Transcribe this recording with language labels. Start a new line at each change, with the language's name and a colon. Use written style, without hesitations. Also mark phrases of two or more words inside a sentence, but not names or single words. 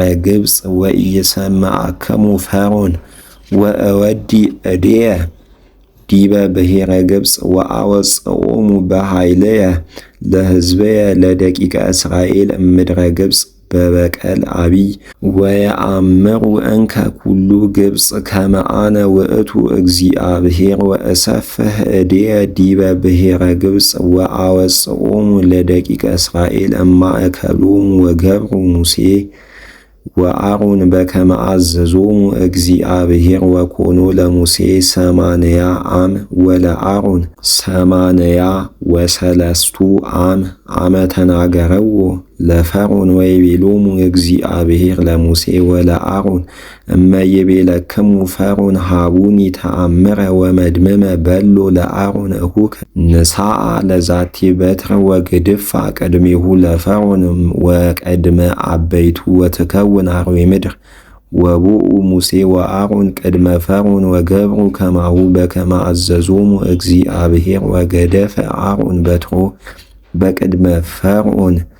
Geez: ግብፅ ወኢይሰምዐክሙ ፈርዖን ወእወዲ እዴየ ዲበ ብሔረ ግብፅ ወአወጽኦሙ በኃይልየ ለሕዝበየ ለደቂቀ እስራኤል እምድረ ግብፅ በበቀል አቢይ ወየአምሩ እንከ ኩሉ ግብፅ ከመ አነ ውእቱ እግዚአብሔር ወእሰፍሕ እዴየ ዲበ ብሔረ ግብፅ ወአወጽኦሙ ለደቂቀ እስራኤል እማእከሎሙ ወገብሩ ሙሴ ወአሮን በከመ አዘዞሙ እግዚአብሔር ወኮኖ ለሙሴ 80 ዓም ወለአሮን 83 ዓም አመ ተናገረዎ ለፈርዖን ወይቤሎሙ እግዚአብሔር ለሙሴ ወለአሮን እመ ይቤለክሙ ፈርዖን ሀቡኒ ተአምረ ወመድመመ በሎ ለአሮን እሁከ ንሳአ ለዛቲ በትር ወግድፋ ቅድሜሁ ለፈርዖን ወቀድመ አበይቱ ወትከውን አርዌ ምድር ወቡኡ ሙሴ ወአሮን ቅድመ ፈርዖን ወገብሩ ከማሁ በከመ አዘዞሙ እግዚአብሔር ወገደፈ አሮን በትሮ በቅድመ ፈርዖን